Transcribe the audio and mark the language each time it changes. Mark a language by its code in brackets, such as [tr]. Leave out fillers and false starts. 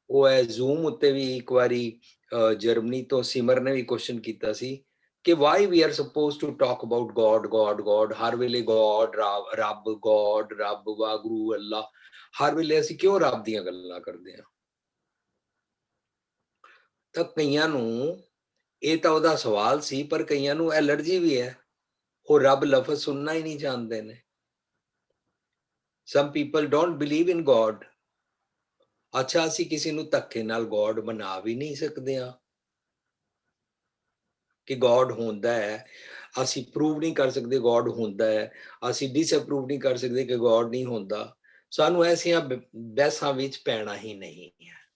[pa] ਉਹ ਹੈ ਜ਼ੂਮ ਉੱਤੇ ਵੀ ਇੱਕ ਵਾਰੀ ਜਰਮਨੀ ਤੋਂ ਸਿਮਰ ਨੇ ਵੀ ਕੁਐਸਚਨ ਕੀਤਾ ਸੀ ਕਿ [en] why we are suppose to talk about God God [pa] God, ਹਰ ਵੇਲੇ ਗੋਡ ਰੱਬ ਗੋਡ ਰੱਬ ਵਾਹਿਗੁਰੂ ਅੱਲਾ, ਹਰ ਵੇਲੇ ਅਸੀਂ ਕਿਉਂ ਰੱਬ ਦੀਆਂ ਗੱਲਾਂ ਕਰਦੇ ਹਾਂ। ਤਾਂ ਕਈਆਂ ਨੂੰ ਇਹ ਤਾਂ ਉਹਦਾ ਸਵਾਲ ਸੀ, ਪਰ ਕਈਆਂ ਨੂੰ ਐਲਰਜੀ ਵੀ ਹੈ, ਉਹ ਰੱਬ ਲਫ਼ਜ਼ ਸੁਣਨਾ ਹੀ ਨਹੀਂ ਚਾਹੁੰਦੇ ਨੇ। [en] Some people don't believe in God. [pa] ਅੱਛਾ, ਅਸੀਂ ਕਿਸੇ ਨੂੰ ਧੱਕੇ ਨਾਲ ਗੋਡ ਬਣਾ ਵੀ ਨਹੀਂ ਸਕਦੇ ਹਾਂ ਕਿ ਗੋਡ ਹੁੰਦਾ ਹੈ। ਅਸੀਂ ਪ੍ਰੂਵ ਨਹੀਂ ਕਰ ਸਕਦੇ ਗੋਡ ਹੁੰਦਾ ਹੈ, ਅਸੀਂ ਡਿਸਅਪਰੂਵ ਨਹੀਂ ਕਰ ਸਕਦੇ ਕਿ ਗੋਡ ਨਹੀਂ ਹੁੰਦਾ। ਸਾਨੂੰ ਐਸੀਆਂ ਬਹਿਸਾਂ ਵਿੱਚ ਪੈਣਾ ਹੀ ਨਹੀਂ ਹੈ।